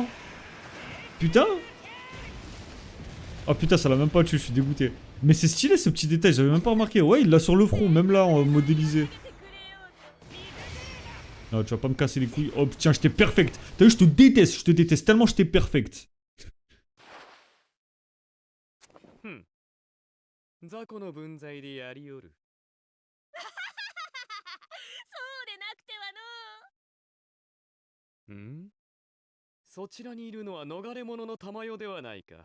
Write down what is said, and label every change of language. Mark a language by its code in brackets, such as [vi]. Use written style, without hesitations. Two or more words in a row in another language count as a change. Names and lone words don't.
[fr] Putain. Oh putain, ça l'a même pas tué, je suis dégoûté. Mais c'est stylé ce petit détail, j'avais même pas remarqué. Ouais, il l'a sur le front, même là, en modélisé. Non, tu vas pas me casser les couilles. Oh tiens, j'étais perfect. T'as vu, je te déteste tellement j'étais perfect. [ja] 雑魚の分際でやりよる。そうでなくてはの。ん？そちらにいるのは逃れ者の玉代ではないか。